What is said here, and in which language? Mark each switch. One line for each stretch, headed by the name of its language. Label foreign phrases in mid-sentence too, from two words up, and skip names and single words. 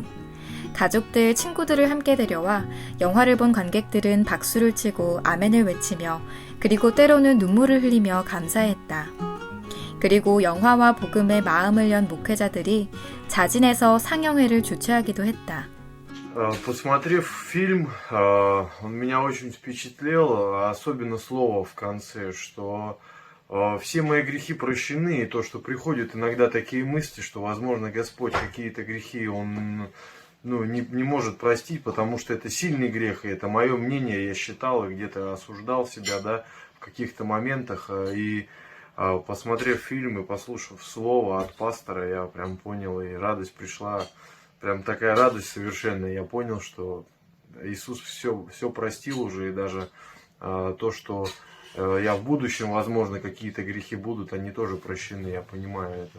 Korean: 가족들, 친구들을 함께 데려와 영화를 본 관객들은 박수를 치고 아멘을 외치며 그리고 때로는 눈물을 흘리며 감사했다. 그리고 영화와 복음에 마음을 연 목회자들이 자진해서 상영회를 주최하기도 했다.
Russian: Посмотрев фильм, он меня очень впечатлил, особенно слово в конце, что все мои грехи прощены, и то, что приходят иногда такие мысли, что, возможно, Господь какие-то грехи Он не может простить, потому что это сильный грех, и это мое мнение, я считал и где-то осуждал себя, да, в каких-то моментах, и посмотрев фильм и послушав слово от пастора, я прям понял, и радость пришла, прям такая радость совершенная, я понял, что Иисус все простил уже, и даже то, что я в будущем, возможно, какие-то грехи будут, они тоже прощены, я понимаю это.